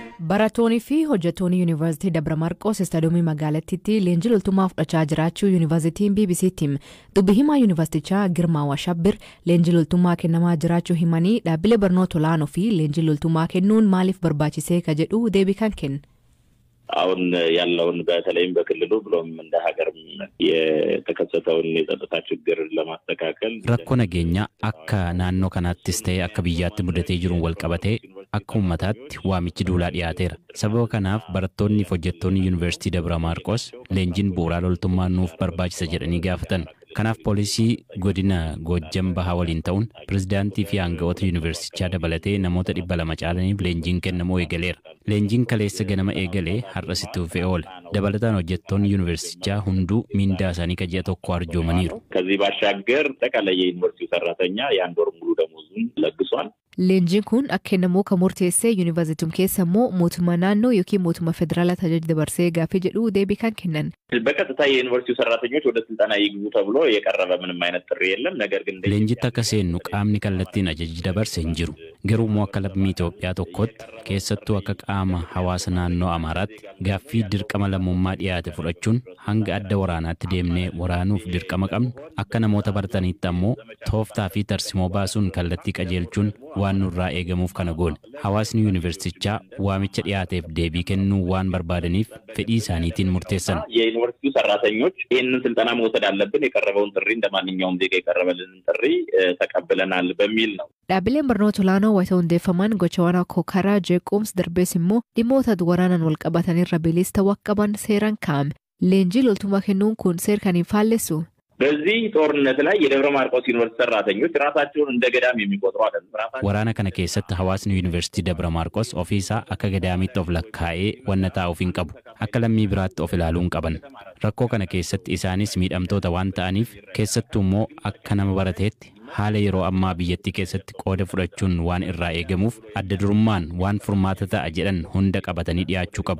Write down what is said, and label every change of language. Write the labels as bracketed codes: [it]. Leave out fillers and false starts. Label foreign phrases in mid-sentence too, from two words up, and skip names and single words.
[om] Barattoonni fi hojjettoonni Yuunivarsiitii Dabra Marqoos istaadiyoomii magaalattiitti leenjii loltummaa fudhachaa jiraachuu Yuunivarsiitiin BBC'tti hime. Dubbi himaa Yuunivarsiitichaa Girmaa Washabbir leenjii loltummaa kennamaa jiraachuu himanii dhaabbilee barnoota olaanoo fi leenjii loltummaa kennuun maaliif barbaachisee ka jedhu deebii kan kenne. [am] አሁን ያለውን በተለይም በክልሉ ብሎም እንደ ሀገር የተከሰተውን የጸጥታ ችግር ለማስተካከል [om] rakkoo nageenyaa akka naannoo kanaattis ta'e akka biyyaatti mudatee jiruun wal qabatee akka ummataatti waamichi duulaa dhiyaateera. Sababa kanaaf barattoonni fi hojjettoonni Yuunivarsiitii Dabra Maarqos leenjiin bu'uuraa loltummaa nuuf barbaachisa jedhanii gaafatan. Kanaaf poolisii godina Goojjam Bahaa waliin ta'uun pirezidaantii fi aangawoota yuunivarsiitichaa dabalatee namoota 200 caalaniif leenjiin kennamuu eegaleera. Leenjiin kaleessa ganama eegalee har'as itti fufee oole. Dabalataan hojjettoonni yuunivarsiitichaa hunduu miindaa isaanii ji'a tokko arjoomaniiru. [am] ከዚህ ባሻገር ጠቅላላ የዩኒቨርሲቲው ሰራተኛ የአንድ ወር ሙሉ ደሞዙን ለግሷል. [om] Leenjiin kun akka kennamu kan murteessee yuunivarsiitiin keessa immoo mootummaa naannoo yookiin mootummaa federaalaa tajaajila dabarsee gaafii jedhu deebii kan kennan. [am] በቀጥታ የዩኒቨርሲቲው ሰራተኞች ወደ ስልጠና ይግቡ ተብሎ የቀረበ ምንም አይነት ጥሪ የለም። ነገር ግን [om] leenjitti akka seennu qaamni kallattiin ajaji dabarse hin jiru. Garuu immoo akka lammii Itoophiyaa tokkotti keessattuu akka qaama hawaasa naannoo Amaaraatti gaaffii dirqama lammummaa dhiyaate fudhachuun hanga adda waraanaatti deemnee waraanuuf dirqama qabnu akka namoota barataniitti ammoo tooftaa fi tarsimoo baasuun kallattii qajeelchuun waan nurraa eegamuuf kana goone. Hawaasni yuunivarsiitichaa waamicha dhiyaateef deebii kennuu waan barbaadaniif fedhii isaaniitiin murteessan. [am] የዩኒቨርሲቲው ሰራተኞች ይህንን ስልጠና መውሰድ አለብን የቀረበውን ጥሪ እንደማንኛውም ዜጋ የቀረበልን ጥሪ ተቀብለናል በሚል ነው። [om] Dhaabbileen barnoota olaanoo wayita hundeeffaman gochawwan akka karaa jeequmsa darbees immoo dhimmoota waraanaan wal qabatanirra bilisa ta'uu qaban seeraan kaa'ame. Leenjii loltummaa kennuun kun seera kan hin faallessu. [am] በዚህ ጦርነት ላይ የደብረ ማርቆስ ዩኒቨርሲቲ ሰራተኞች ራሳቸውን እንደ ገዳም የሚቆጥሩ አይደለም። [om] Waraana kana keessatti hawaasni Yuunivarsiitii Dabra Maarqos ofiisaa akka gadaamiitti of lakkaa'ee wanna taa'uuf hin qabu. Akka lammii biraatti of ilaaluu hin qaban. Rakkoo kana keessatti isaanis miidhamtoota waan ta'aniif keessattuu immoo akka nama barateetti haala yeroo ammaa biyyattii keessatti qooda fudhachuun waan irraa eegamuuf adda durummaan waan furmaata ta'a jedhan hunda qabatanii dhiyaachuu qabu.